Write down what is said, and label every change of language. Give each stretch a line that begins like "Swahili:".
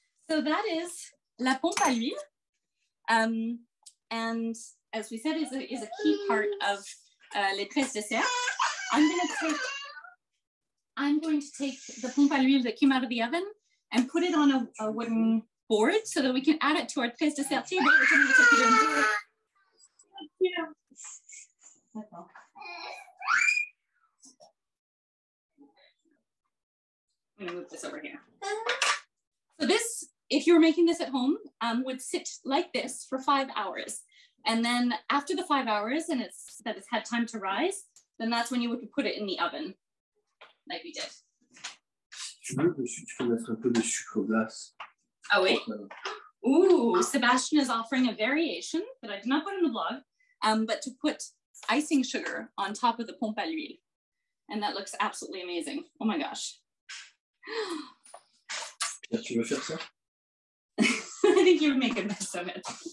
English: So that is la pompe à l'huile. And as we said, is a key part of les Treize Desserts. I'm going to take the pompe à l'huile that came out of the oven and put it on a wooden board so that we can add it to our Treize Desserts table, which I'm going to take it in. Yeah. I'm going to move this over here. So this, if you were making this at home, would sit like this for 5 hours. And then after the 5 hours and it's had time to rise, then that's when you would put it in the oven, like we did.
French: Tu veux dessus, tu peux mettre un peu de sucre glace.
English: Oh wait. Ooh, Sébastien is offering a variation that I did not put in the blog, but to put icing sugar on top of the pompe à l'huile. And that looks absolutely amazing. Oh my gosh.
French: Pierre, tu veux faire ça?
English: I think you would make a mess of it.